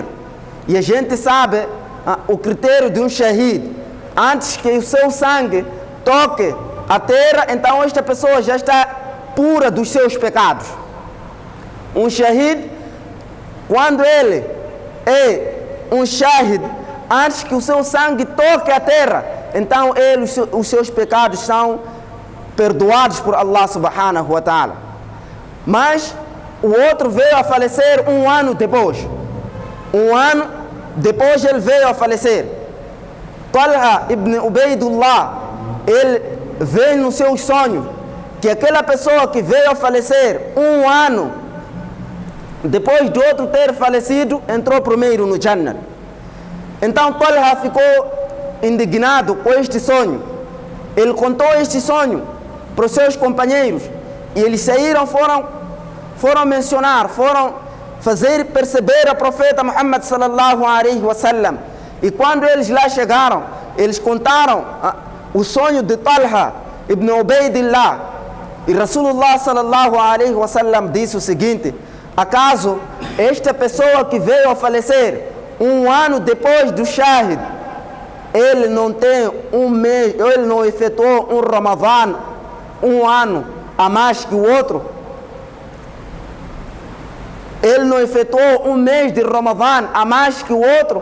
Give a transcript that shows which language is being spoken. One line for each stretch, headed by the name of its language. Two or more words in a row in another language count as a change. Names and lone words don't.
Portuguese: E a gente sabe o critério de um shahid: antes que o seu sangue toque a terra, então esta pessoa já está pura dos seus pecados. Um shahid, quando ele é um shahid, antes que o seu sangue toque a terra, então os seus pecados são perdoados por
Arabic: الله سبحانه وتعالى.
Portuguese: Mas o outro veio a falecer um ano depois. Um ano depois ele veio a falecer. Talha ibn Ubaidullah, ele vê no seu sonho que aquela pessoa que veio a falecer um ano depois de outro ter falecido, entrou primeiro no Jannah. Então Talha ficou indignado com este sonho. Ele contou este sonho para os seus companheiros e eles saíram, foram mencionar, foram fazer perceber a profeta Muhammad
Arabic: صلى الله عليه وسلم.
Portuguese: E quando eles lá chegaram, eles contaram o sonho de Talha ibn Ubaidillah. E
Arabic: رسول الله صلى الله عليه وسلم
Portuguese: disse o seguinte: acaso esta pessoa que veio a falecer um ano depois do Shahid, ele não tem um mês, ele não efetuou um Ramadhan um ano a mais que o outro? Ele não efetuou um mês de Ramadhan a mais que o outro?